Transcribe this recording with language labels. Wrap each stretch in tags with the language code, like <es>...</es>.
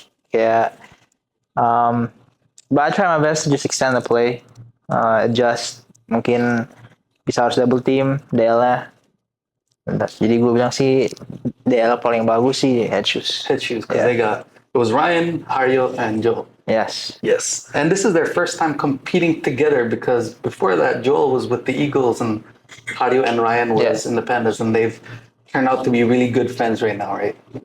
<id>Kayak</id> <en>but I try my best to just extend the play. Adjust.</en> <id>Mungkin bisa harus double team DL-nya. Jadi gue bilang sih DL paling bagus sih head shoes.</id> <en>Head shoes, because they got, it was Ryan, Hario, and Joel. Yes. Yes. And this is their first time competing together because before that, Joel was with the Eagles and Hario and Ryan was Yeah. in the Pandas, and they've turned out to be really good friends right now, right?</en>